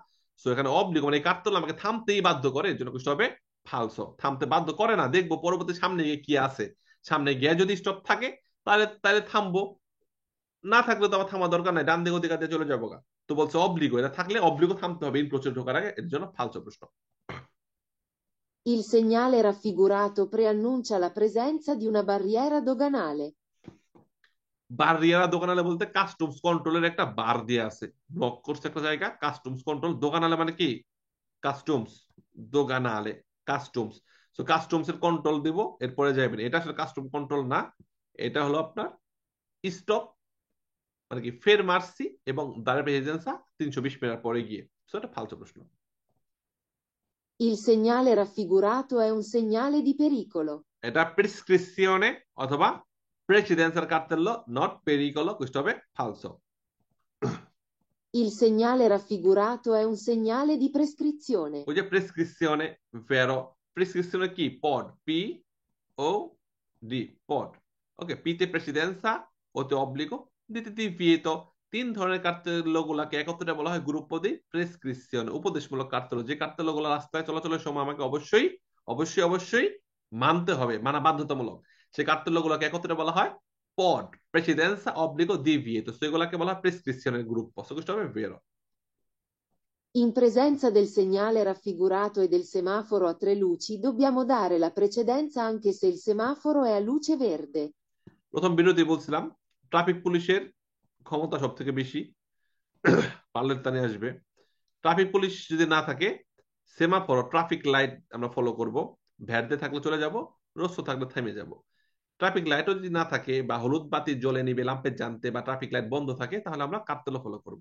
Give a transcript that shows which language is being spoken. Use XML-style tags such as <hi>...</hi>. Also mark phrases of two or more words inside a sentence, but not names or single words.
<bn>সো এখানে অবলিগ মানে কাতলা আমাকে থামতেই বাধ্য করে, এর জন্য কিছু হবে ফালসো, থামতে বাধ্য করে না। দেখবো পরবর্তী সামনে গিয়ে কি আছে, সামনে গিয়ে যদি স্টপ থাকে তাহলে তাহলে থামবো, না থাকলে তো আমার থামার দরকার নাই, ডান দিক অধিকার দিয়ে চলে যাবো গা। তো বলছে অবলিগো, এটা থাকলে অবলিগো থামতে হবে ইন প্রচুর ঢোকার আগে, এর জন্য ফালসো প্রশ্ন।</bn> <it>Il segnale raffigurato preannuncia la presenza di una barriera doganale. barriera doganale</it> <bn>বলতে কাস্টমস কন্ট্রোলের একটা বার দিয়ে আছে, ব্লক করছে একটা জায়গা, কাস্টমস কন্ট্রোল। দোকানালে মানে কি, কাস্টমস দোকানালে, কাস্টমস। সো কাস্টমস এর কন্ট্রোল দিব, এরপরে যাবেন। এটা আসলে কাস্টম কন্ট্রোল না, এটা হলো আপনার স্টপ, মানে কি fermarsi এবং</bn> <it>dare precedenza</it> <bn>320 মিটার পরে গিয়ে। সো এটা ফালতু প্রশ্ন।</bn> <it>Il segnale raffigurato è un segnale di pericolo.</it> <bn>এটা প্রেসক্রিপশনে অথবা প্রেসিডেন্সার কার্তেল্লো, নট পেরিকলো, questo হবে falso.</bn> <it>Il segnale raffigurato è un segnale di prescrizione.</it> <bn>ওই যে প্রেসক্রিপশনে, ভেরো, প্রেসক্রিপশনে কি পড, পি ও ডি, পড। ওকে, পিতে প্রেসিডেন্সা, ওতে অবলিগো, দিতে দিভিয়েতো। তিন ধরনের কার্তেল্লো গুলাকে একত্রে বলা হয়</bn> <it>gruppo di prescrizione,</it> <bn>উপদেশমূলক কার্তেল্লো। যে কার্তেল্লো গুলো রাস্তায় চলাচলের সময় আমাকে অবশ্যই অবশ্যই অবশ্যই মানতে হবে, মানা বাধ্যতামূলক, সেই কার্তেল্লো গুলোকে একত্রে বলা হয় পড,</bn> <it>precedenza obbligo divieto.</it> <bn>সেগুলোকে বলা হয় প্রেসক্রিপশনের গ্রুপ। সেগুলো হবে ভেরো।</bn> <it>In presenza del segnale raffigurato e del semaforo a tre luci, dobbiamo dare la precedenza anche se il semaforo è a luce verde.</it> <bn>প্রথম বিরতি বলছিলাম ট্রাফিক পুলিশের ক্ষমতা সব থেকে বেশি, পারলে তা নিয়ে আসবে। ট্রাফিক পুলিশ যদি না থাকে, সেমাফোর ট্রাফিক লাইট আমরা ফলো করব, ভ্যারদে থাকলে চলে যাব, রোস্টো থাকলে থেমে যাব। ট্রাফিক লাইটও যদি না থাকে বা হলুদ বাতি জ্বলে নিবে ল্যাম্পের জানতে বা ট্রাফিক লাইট বন্ধ থাকে, তাহলে আমরা কার্তেলো ফলো করব।</bn>